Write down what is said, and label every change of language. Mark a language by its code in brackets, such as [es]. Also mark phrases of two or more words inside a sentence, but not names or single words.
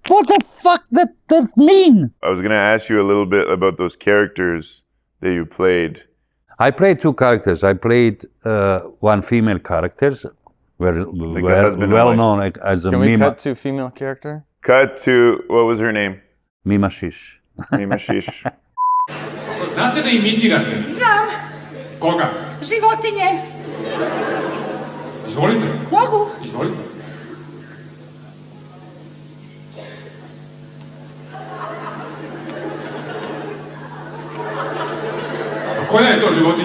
[en] What the fuck that mean? I was gonna ask you a little bit about those characters that you played. I played two characters. I played one female character, husband and well wife. known as a Can we Mima. cut to female character? Cut to, what was her name? Mima Šiš. Mima Šiš. [sr] Znate da imitirate? Znam. Koga? Životinje. Izvolite. Mogu? Izvolite. A koja je to životinja?